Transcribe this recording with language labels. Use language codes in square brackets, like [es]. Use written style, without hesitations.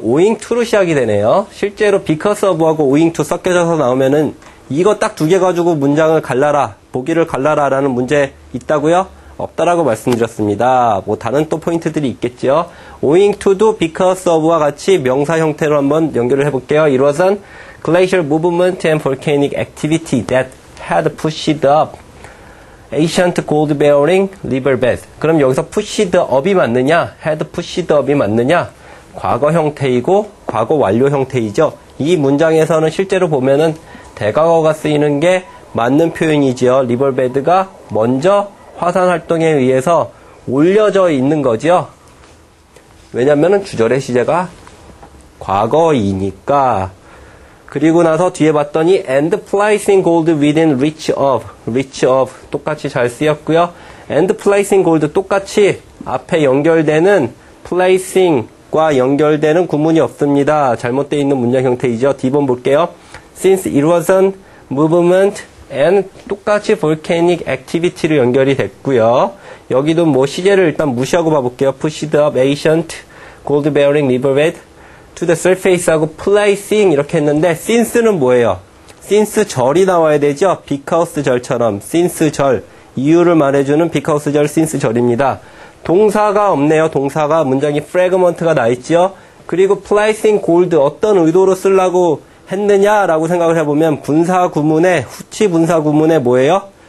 [ko] owing to로 시작이 되네요. 실제로 because of하고 owing to 섞여져서 나오면은 이거 딱 두 개 가지고 문장을 갈라라, 보기를 갈라라 라는 문제 있다고요? 없다라고 말씀드렸습니다. 뭐 다른 또 포인트들이 있겠죠. owing to도 because of와 같이 명사 형태로 한번 연결을 해볼게요. [en] It was an glacial movement and volcanic activity that had pushed up ancient gold-bearing riverbed. [ko] 그럼 여기서 pushed up이 맞느냐? had pushed up이 맞느냐? 과거 형태이고 과거 완료 형태이죠. 이 문장에서는 실제로 보면은 대과거가 쓰이는 게 맞는 표현이지요. riverbed가 먼저 화산 활동에 의해서 올려져 있는 거죠. 왜냐면은 주절의 시제가 과거이니까. 그리고 나서 뒤에 봤더니 and placing gold within reach of 똑같이 잘 쓰였고요. and placing gold 똑같이 앞에 연결되는 placing과 연결되는 구문이 없습니다. 잘못되어 있는 문장 형태이죠. D번 볼게요. Since erosion, movement, and 똑같이 volcanic activity로 연결이 됐고요. 여기도 뭐 시제를 일단 무시하고 봐볼게요. [en] pushed up ancient gold-bearing riverbed to the surface [ko] 하고 placing 이렇게 했는데 since는 뭐예요? since 절이 나와야 되죠. because 절처럼 since 절 이유를 말해주는 because 절 since 절입니다. 동사가 없네요. 동사가 문장이 fragment가 나 있죠. 그리고 placing gold 어떤 의도로 쓰려고 했느냐라고 생각을 해보면 분사 구문에 후치 분사 구문에 뭐예요?